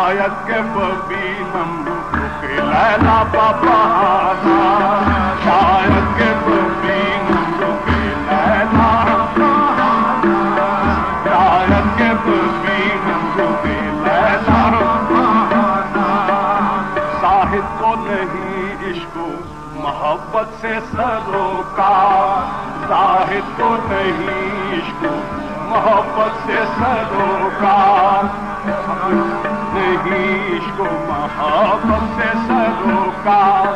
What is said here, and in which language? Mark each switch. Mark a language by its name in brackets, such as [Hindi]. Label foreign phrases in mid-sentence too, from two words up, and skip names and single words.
[Persian] شاید ببینم رخ لیلا ببہانا شاید ببینم رخ لیلا شاید ببینم رخ لیلا [Urdu] زاہد کو نہیں عشق و محبت سے سروکار زاہد کو نہیں عشق و محبت سے سروکار نہیں عشق و محبت سے سروکار